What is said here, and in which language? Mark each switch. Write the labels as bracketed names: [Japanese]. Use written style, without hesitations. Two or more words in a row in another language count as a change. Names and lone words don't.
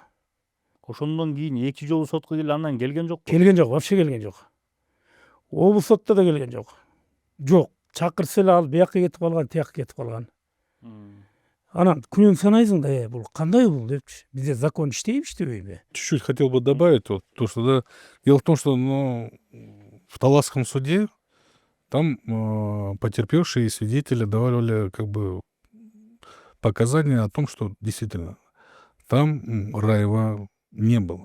[Kyrgyz] Ошондон кийин 2 жолу сотко келди, андан келген жокпу? Келген жок, вообще келген жок. Облус сотто да келген жок. Жок, чакырса эле ал бияка кетип калган, тияка кетип калган. Анан күнөөм санайсың да, бул кандай бул депчи. Бизде закон иштейби, иштебейби? [Russian] Чуть-чуть хотел бы добавить, вот, то, что, да, дело в том, что в Таласском суде там потерпевшие и свидетели давали как бы показания о том, что действительно там Раева не было.